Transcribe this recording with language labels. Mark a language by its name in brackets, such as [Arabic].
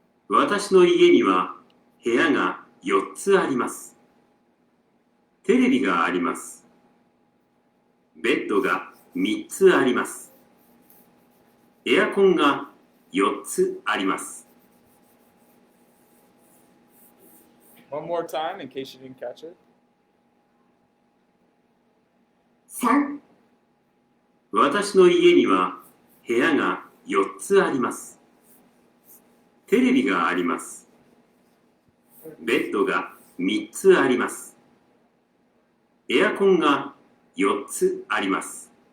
[Japanese] 私の家には部屋が4つあります。テレビがあります。ベッドが3つあります。エアコンが4つあります。 [English] One more time in case you didn't catch it. [Japanese] 3、私の家には部屋が4つあります。テレビがあります。ベッドが3つあります。エアコンが4つあります。